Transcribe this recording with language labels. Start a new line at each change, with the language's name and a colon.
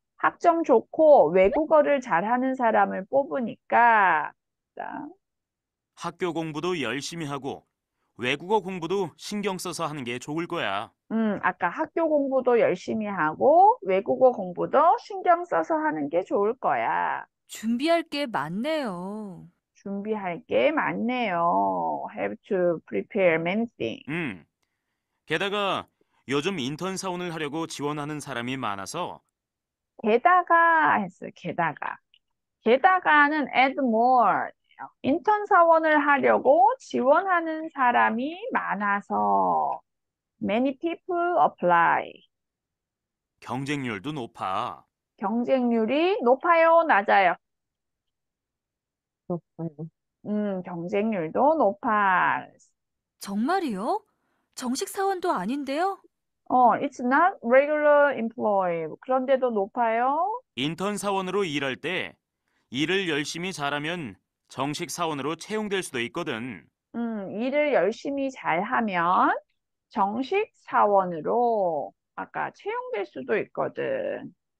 Korean: 학점 좋고 외국어를 잘하는 사람을 뽑으니까 자, 학교 공부도 열심히 하고 외국어 공부도 신경 써서 하는 게 좋을 거야. 아까 학교 공부도 열심히 하고 외국어 공부도 신경 써서 하는 게 좋을 거야. 준비할 게 많네요. 준비할 게 많네요.
English: Have to prepare many things.
Korean: 게다가 요즘 인턴 사원을 하려고 지원하는 사람이 많아서 게다가 했어요. 게다가. 게다가는
English: add more.
Korean: 인턴 사원을 하려고 지원하는 사람이 많아서
English: many people apply.
Korean: 경쟁률도 높아. 경쟁률이 높아요, 낮아요? 높아요. 경쟁률도 높아. 정말이요? 정식 사원도 아닌데요?
English: It's not regular employee.
Korean: 그런데도 높아요? 인턴 사원으로 일할 때 일을 열심히 잘하면 정식 사원으로 채용될 수도 있거든. 일을 열심히 잘하면 정식 사원으로 아까 채용될 수도 있거든.